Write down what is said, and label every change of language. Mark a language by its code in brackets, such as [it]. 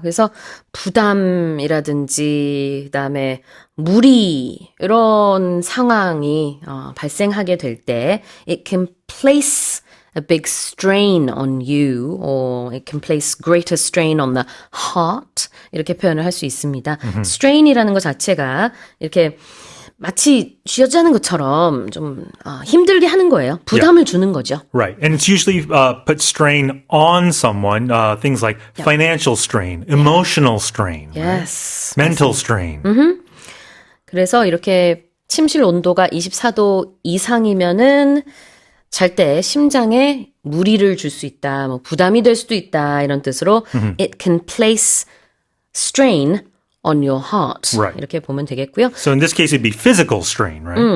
[ko] 그래서 부담이라든지 그다음에 무리 이런 상황이 발생하게 될 때 [en] it can place a big strain on you or it can place greater strain on the heart [ko] 이렇게 표현을 할 수 있습니다. strain이라는 것 자체가 이렇게 마치 쥐어짜는 것처럼 좀 힘들게 하는 거예요. 부담을 주는 거죠. [en] Right. And it's usually put strain on someone, things like financial strain, emotional strain, Yes. mental strain. [ko] 그래서 이렇게 침실 온도가 24도 이상이면은 잘 때 심장에 무리를 줄 수 있다, 뭐 부담이 될 수도 있다 이런 뜻으로 [en] it can place strain on your heart. Right. [ko] 이렇게 보면 되겠고요. [en] So in this case, it'd be physical strain, right?